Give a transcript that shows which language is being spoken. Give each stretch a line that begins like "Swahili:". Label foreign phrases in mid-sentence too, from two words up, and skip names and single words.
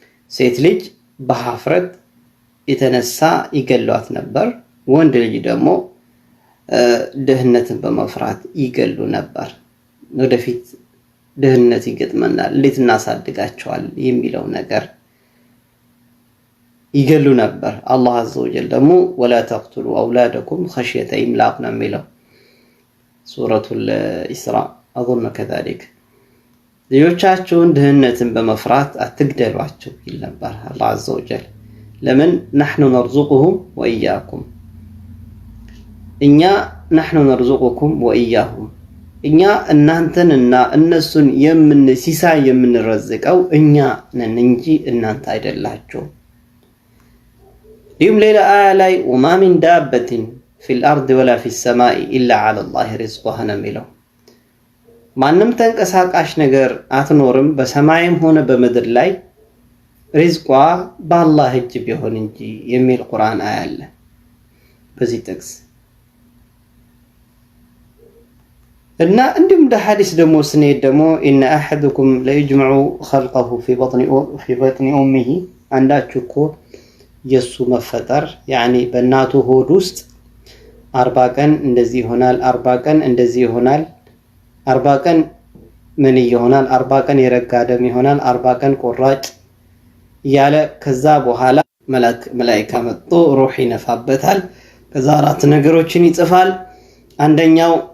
Amharic: ሴት ልጅ በሐፍረት የተነሳ ይገሏት ነበር። ወንድ ልጅ ደግሞ ድህነትን በመፍራት ይገሉ ነበር። ወደፊት ድህነት ይገጥመናል እንዴት እናሳድጋቸዋል የሚለው ነገር ይገሉ ነበር። አላህ
Arabic: عز وجل
Amharic: ደግሞ
Arabic: ولا تقتلوا اولادكم خشيه املاق
Amharic: ነው የሚለው ሱረቱ
Arabic: الاسراء اظن كذلك
Amharic: ልጆቻችሁን ድህነትን በመፍራት አትግደሏቸው ይል ነበር አላህ
Arabic: عز وجل
Amharic: ለምን
Arabic: نحن نرزقهم واياكم
Amharic: እኛ
Arabic: نحن نرزقكم واياهم
Amharic: እኛ እናንተንና እነሱን ሲሳይ የምንረዝቀው እኛ ነን እንጂ እናንተ አይደላችሁ። ይህም ሌላ አያ ላይ
Arabic: وما من دابة في الأرض ولا في السماء إلا على الله رزقها
Amharic: ነው የሚለው ማንም ተንቀሳቃሽ ነገር አትኖርም በሰማይም ሆነ በምድር ላይ ሪዝቋ በአላህ እጅ ቢሆን እንጂ የሚል ቁርአን አያ አለ በዚህ ጥቅስ እና እንዲሁም ሐዲስ ደግሞ ስንሄድ ደግሞ
Arabic: إن أحدكم لا يجمع خلقه في بطن
Amharic: أمه አንዳችሁ እኮ የሱ መፈጠር ያኒ በእናቱ ሆድ ውስጥ 40 ቀን እንደዚህ ይሆናል 40 ቀን እንደዚህ ይሆናል 40 ቀን ምን ይሆናል 40 ቀን የረጋ ደም ይሆናል 40 ቀን ቆራጭ ያለ ከዛ በኋላ መላእክት መጥቶ ሩህ ይነፋበታል ከዛ አራት ነገሮችን ይጽፋል አንደኛው